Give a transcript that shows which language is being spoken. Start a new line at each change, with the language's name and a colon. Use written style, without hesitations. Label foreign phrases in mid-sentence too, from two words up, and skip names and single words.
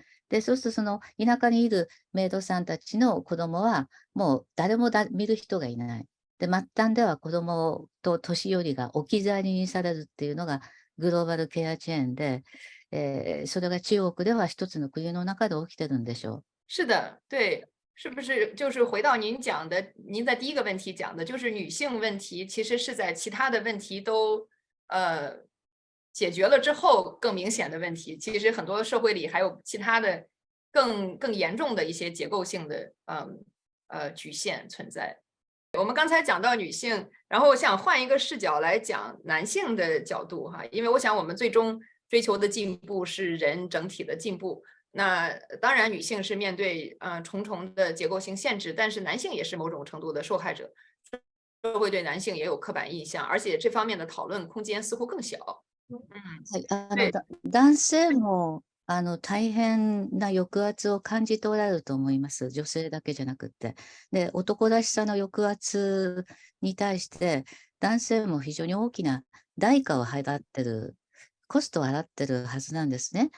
Japanese: で、そうするとその田舎にいるメイドさんたちの子どもは、もう誰も見る人がいない。で、末端では子どもと年寄りが置き去りにされるっていうのがグローバルケアチェーンで、 それが中国では一つの国の中で起きてるんでしょう。
Chinese: 是的，对，是不是就是回到您讲的，您在第一个问题讲的，就是女性问题，其实是在其他的问题都解决了之后更明显的问题。其实很多社会里还有其他的更严重的一些结构性的局限存在。我们刚才讲到女性，然后我想换一个视角来讲男性的角度哈，因为我想我们最终追求的进步是人整体的进步。那当然，女性是面对重重的结构性限制，但是男性也是某种程度的受害者，社会对男性也有刻板印象，而且这方面的讨论空间似乎更小。
Japanese: はい、
Chinese: 对
Japanese: 男性も大変な抑圧を感じておられると思います。女性だけじゃなくって。で、男らしさの抑圧に対して、男性も非常に大きな代価を払ってる、コストを払ってるはずなんですね。